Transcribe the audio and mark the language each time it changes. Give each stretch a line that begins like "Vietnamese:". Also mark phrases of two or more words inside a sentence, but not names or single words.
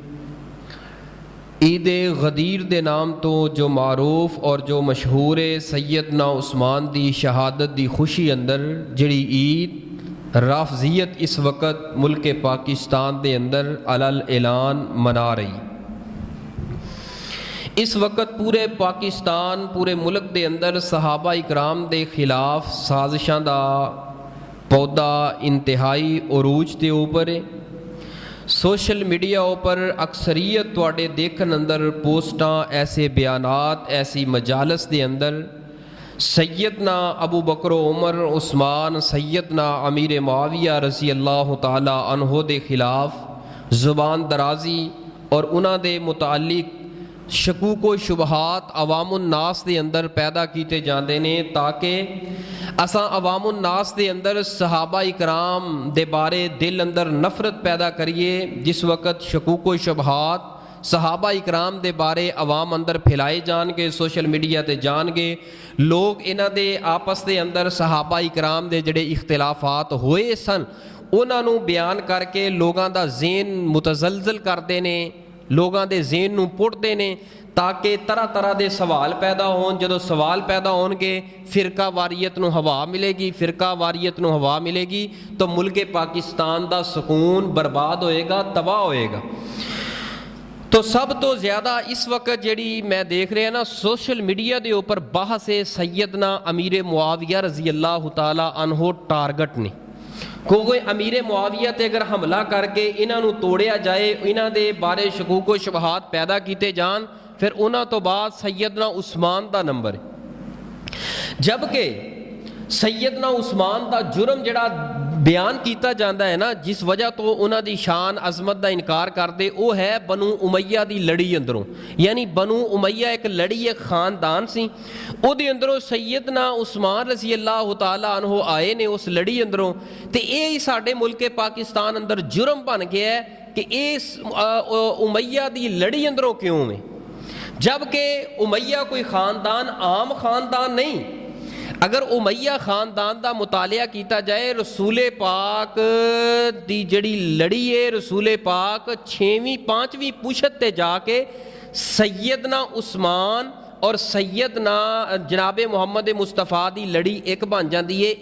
Punjabi: عید غدیر دے نام تو جو معروف اور جو مشہور ہے، سیدنا عثمان دی شہادت دی خوشی اندر جڑی عید رافضیت اس وقت ملک پاکستان دے اندر علل اعلان منا رہی۔ اس وقت پورے پاکستان پورے ملک دے اندر صحابہ اکرام دے خلاف سازشاں دا پودا انتہائی عروج دے اوپر ہے۔
English: social media
Punjabi: اوپر اکثریت تواڈے دیکھن اندر پوسٹاں، ایسے بیانات، ایسی مجالس دے اندر سیدنا ابو بکر و عمر عثمان، سیدنا امیر معاویہ
Arabic: رضی اللہ تعالی عنہ
Punjabi: دے خلاف زبان درازی اور انہاں دے متعلق شکوک و شبہات عوام الناس دے اندر پیدا کیتے جاندے نے، تاکہ اساں عوام الناس دے اندر صحابہ اکرام دے بارے دل اندر نفرت پیدا کریے۔ جس وقت شکوک و شبہات صحابہ اکرام دے بارے عوام اندر پھیلائے جان گے،
English: social media
Punjabi: تے جان گے، لوگ انہاں دے آپس دے اندر صحابہ اکرام دے جڑے اختلافات ہوئے سن انہاں نوں بیان کر کے لوگاں دا ذہن متزلزل کردے نے، لوگاں دے ذہن نوں پڑھتے نے، تاکہ طرح طرح دے سوال پیدا ہون۔ جدو سوال پیدا ہون گے فرقہ واریت نو ہوا ملے گی، فرقہ واریت نو ہوا ملے گی تو ملک پاکستان دا سکون برباد ہوئے گا، تباہ ہوئے گا۔ تو سب تو زیادہ اس وقت جڑی
Urdu: میں دیکھ رہے ہیں
Punjabi: نا
English: social media
Punjabi: دے اوپر بحث سیدنا امیر معاویہ
Arabic: رضی اللہ تعالی عنہ
Punjabi: ٹارگٹ نے۔ کوئی امیر معاویہ تے اگر حملہ کر کے انہاں نو توڑیا جائے، انہاں دے بارے شکوک و شبہات پیدا کیتے جان، پھر انہاں تو بعد سیدنا عثمان دا نمبر ہے۔ جبکہ سیدنا عثمان دا جرم جڑا بیان کیتا جاندہ ہے نا، جس وجہ تو انہاں دی شان عظمت دا انکار کر دے، وہ ہے بنو امیہ دی لڑی اندروں۔ یعنی بنو امیہ ایک لڑی، ایک خاندان سی، او دے اندروں سیدنا عثمان
Arabic: رضی اللہ تعالی عنہ
Punjabi: آئے نے اس لڑی اندروں، تے اے ہی ساڈے ملک پاکستان اندر جرم بن گیا ہے کہ اس امیہ دی لڑی اندروں کیوں ہے، جبکہ امیہ کوئی خاندان عام خاندان نہیں۔ اگر امیہ خاندان دا مطالعہ کیتا جائے، رسول پاک دی جڑی لڑی ہے، رسول پاک 6ویں 5ویں پشت تے جا کے سیدنا عثمان اور سیدنا جناب محمد مصطفیٰ دی لڑی ایک بن جاندی ہے۔